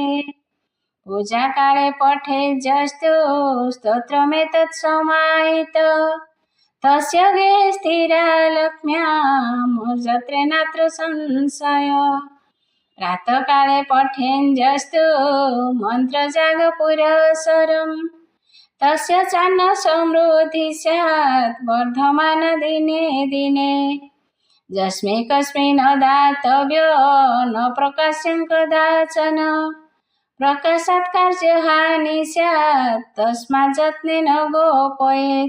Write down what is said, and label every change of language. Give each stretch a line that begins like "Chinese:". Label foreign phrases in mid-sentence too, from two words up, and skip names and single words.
Sanskrit: ପୂଜା କାଳେ ପଠେ ଯସ୍ତୁ ସ୍ତୋତ୍ରମେତତ୍ ସମାହିତ। ତସ୍ୟ ଗୃହେ ସ୍ଥିରା ଲକ୍ଷ୍ମ୍ୟା ଯତ୍ରେ ନାତ୍ର ସଂଶୟ। ପ୍ରାତଃକାଳେ ପଠେଞ୍ଜସ୍ତୁ ମନ୍ତ୍ରଜାଗ ପୁରଃସରମ୍। तस्य चान्न समृद्धि स्यात् वर्धमान दिने दिने। यस्मै कस्मै दातव्यो न प्रकाश्यं कदाचन। प्रकाशात् कार्यहानि स्यात् तस्मात् यत्नेन गोपयेत्।